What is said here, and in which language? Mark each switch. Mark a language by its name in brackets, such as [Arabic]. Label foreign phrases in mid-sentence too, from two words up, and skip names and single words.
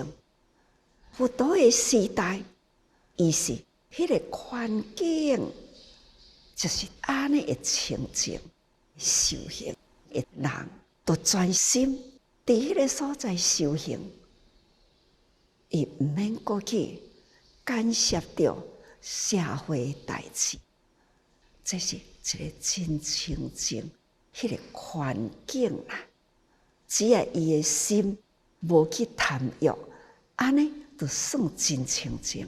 [Min Nan Chinese] 佛陀的时代，伊是迄个环境。就是安尼的清净修行的人，都专心伫迄个所在修行，伊毋免过去干涉到社会代志。这是一个真清净迄个环境啦。只要伊的心无去贪欲，安尼就算真清净。